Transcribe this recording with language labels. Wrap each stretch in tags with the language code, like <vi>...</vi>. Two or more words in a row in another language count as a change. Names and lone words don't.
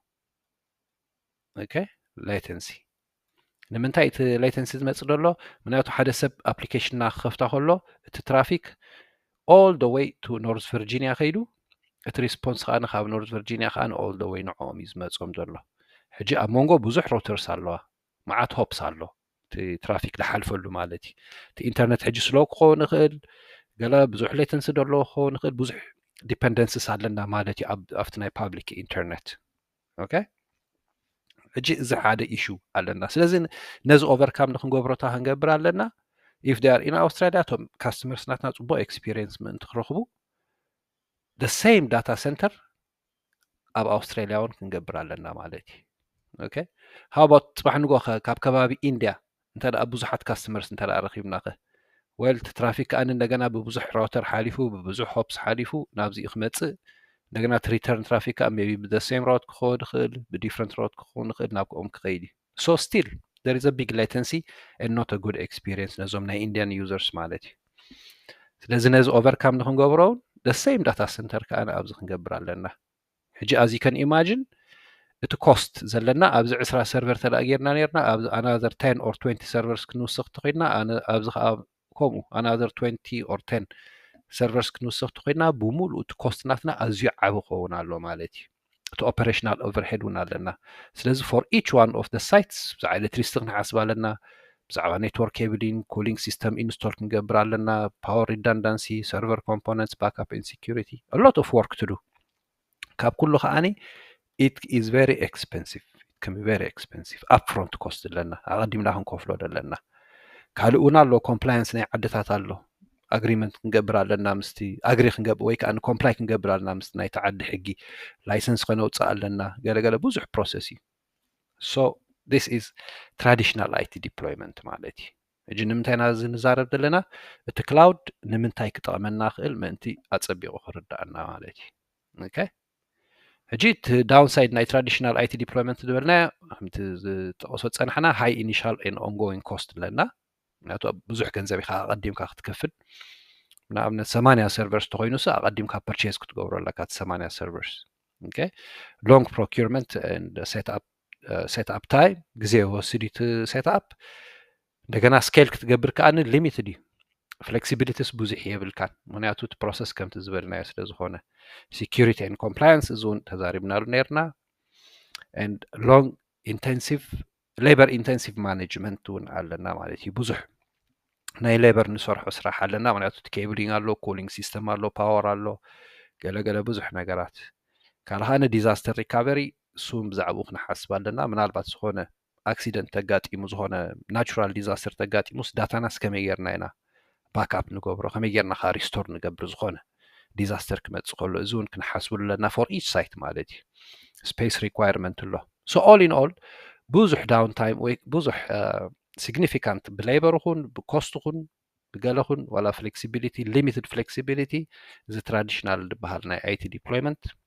<ti>okay ላተንሲ ንምንታይ እቲ ላተንሲ ዝመፅእ ዘሎ ምክንያቱ ሓደ ሰብ ኣፕሊኬሽንና ክኸፍታ ከሎ እቲ ትራፊክ</ti> <en>all the way</en> <ti>to ኖርዝ ቨርጂኒያ ከይዱ እቲ ሪስፖንስ ከዓ ካብ ኖርዝ ቨርጂኒያ ከዓ</ti> <en>all the way</en> <ti>ንዕኦም እዩ ዝመፅኦም ዘሎ ሕጂ ኣብ መንጎ ብዙሕ ሮተርስ ኣለዋ መዓት ሆፕስ ኣሎ እቲ ትራፊክ ዝሓልፈሉ ማለት እዩ እቲ ኢንተርኔት ሕጂ ስሎ ክኸውን ይኽእል ገለ ብዙሕ ሌተንሲ ዘለዎ ክኸውን ይኽእል ብዙሕ ዲፐንደንስስ ኣለና ማለት እዩ ኣብቲ ናይ</ti> <en>public internet</en> <ti>ኦኬ ሕጂ እዚ ሓደ ኢሹ ኣለና ስለዚ ነዚ ኦቨርካም ንክንገብሮታ ክንገብር ኣለና</ti> <en>if they are in Australia</en> <ti>እቶም ካስተመርስ ናትና ፅቡቅ ኤክስፒሪየንስ ምእንቲ ክረኽቡ</ti> <en>the same data center</en> <ti>ኣብ ኣውስትራልያ እውን ክንገብር ኣለና ማለት እዩ</ti> <en>okay how about</en> <ti>ፅባሕ ንጎ ካብ ከባቢ ኢንድያ እንተደኣ ብዙሓት ካስተመርስ እንተደኣ ረኺብና ኸ well ትራፊክ ከዓ እንደገና ብብዙሕ ራውተር ሓሊፉ ብብዙሕ ሆፕስ ሓሊፉ ናብዚ ክመፅእ እንደገና</ti> <en>return traffic</en> <ti>ከዓ</ti> <en>maybe the same route</en> <ti>ክኸውን ይኽእል ብዲፍረንት route ክኸውን ይኽእል ናብ ከኦም ክኸይድ እዩ</ti> <en>so still there is a big latency and not a good experience</en> <ti>ነዞም ናይ</ti> <en>Indian users</en> <ti>ማለት እዩ ስለዚ ነዚ ኦቨርካም ንክንገብሮ</ti> <en>the same data center</en> <ti>ከዓ ኣብዚ ክንገብር ኣለና ሕጂ</ti> <en>as you can imagine</en> <ti>እቲ ኮስት ዘለና ኣብዚ 20 ሰርቨር ተላጊርና ነርና ኣብዚ</ti> <en>another 10 or 20</en> <ti>servers ክንውስኽ ተኺድና ኣብዚ ከዓ ከምኡ</ti> <en>another 20 or 10 servers</en> <ti>ክንውስኽ ተኺድና ብሙሉእ እቲ ኮስት ናትና ኣዝዩ ዓብ ክኸውን ኣሎ ማለት እዩ እቲ</ti> <en>operational overhead</en> <ti>እውን ኣለና ስለዚ</ti> <en>for each one of the sites</en> <ti>ብዛዕባ ኤሌክትሪሲቲ ክንሓስብ ኣለና ብዛዕባ</ti> <en>network cabling cooling system install</en> <ti>ክንገብር ኣለና</ti> <en>power redundancy server components backup and security a lot of work to do</en> <ti>ካብ ኩሉ ከዓኒ</ti> <en>it is very expensive it can be very expensive upfront cost</en> <ti>ኣለና ኣቐዲምና ክንከፍሎ ኣለና ካልእ እውን ኣሎ ኮምፕላያንስ ናይ ዓድታት ኣሎ agreement ክንገብር ኣለና ምስቲ ኣግሪ ክንገብር ወይ ከዓ ኮምፕላይ ክንገብር ኣለና ምስቲ ናይ ተዓዲ ሕጊ ላይሰንስ ከነውፅእ ኣለና ገለገለ ብዙሕ ፕሮሰስ እዩ</ti> <en>so this is traditional IT deployment</en> <ti>ማለት እዩ ሕጂ ንምንታይ ና ዝንዛረብ ዘለና እቲ ክላውድ ንምንታይ ክጠቕመና ክእል ምእንቲ ኣፀቢቑ ክርዳእና ማለት እዩ okay ሕጂ እቲ ዳውንሳይድ ናይ ትራዲሽናል IT ዲፕሎይመንት ዝበልና ከምቲ ዝጠቐሶ ፀናሕና</ti> <en>high initial and ongoing cost</en> <ti>ኣለና ምክንያቱ ብዙሕ ገንዘብ ኢኻ ኣቐዲምካ ክትከፍል ንኣብነት 80 ሰርቨርስ ተኮይኑስ ኣቐዲምካ ፐርቼዝ ክትገብሮ ኣለካ 80 ሰርቨርስ</ti> <en>okay long procurement and set up time</en> <ti>ግዜ ወስድ እቲ</ti> <en>set up</en> <ti>እንደገና ስኬል ክትገብር ከኣኒ ሊሚትድ እዩ flexibilities ብዙሕ የብልካን ምክንያቱ እቲ ፕሮሰስ ከምቲ ዝበልናዮ ስለ ዝኾነ</ti> <en>security and compliance</en> <ti>እዙን ተዛሪብናሉ ነርና</ti> <en>and long intensive labor intensive management</en> <ti>እውን ኣለና ማለት እዩ ብዙሕ ናይ ሌበር ንሰርሖ ስራሕ ኣለና ምክንያቱ እቲ ኬብሊንግ ኣሎ</ti> <en>cooling system</en> <ti>ኣሎ ፓወር ኣሎ ገለገለ ብዙሕ ነገራት ካልሃነ</ti> <en>disaster recovery</en> <ti>ሱም ብዛዕባኡ ክንሓስብ ኣለና ምናልባት ዝኾነ ኣክሲደንት ተጋጢሙ ዝኾነ</ti> <en>natural disaster</en> <ti>ተጋጢሙስ ዳታናስ ከመይ ጌርና ኢና ባክኣፕ ንገብሮ ከመይ ጌርና ካ ሪስቶር ንገብር ዝኾነ ዲዛስተር ክመፅእ ከሎ እዚ እውን ክንሓስብሉ ኣለና</ti> <en>for each site</en> <ti>ማለት እዩ</ti> <en>space requirement</en> <ti>ኣሎ</ti> <en>so all in all</en> <ti>ብዙሕ ዳውን ታይም ወይ ብዙሕ significant ብሌበር ይኹን ብኮስት ይኹን ብገለኹን ዋላ ፍሌክሲቢሊቲ</ti> <en>limited flexibility</en> <ti>እዚ ትራዲሽናል ዝበሃል ናይ IT ዲፕሎይመንት</ti>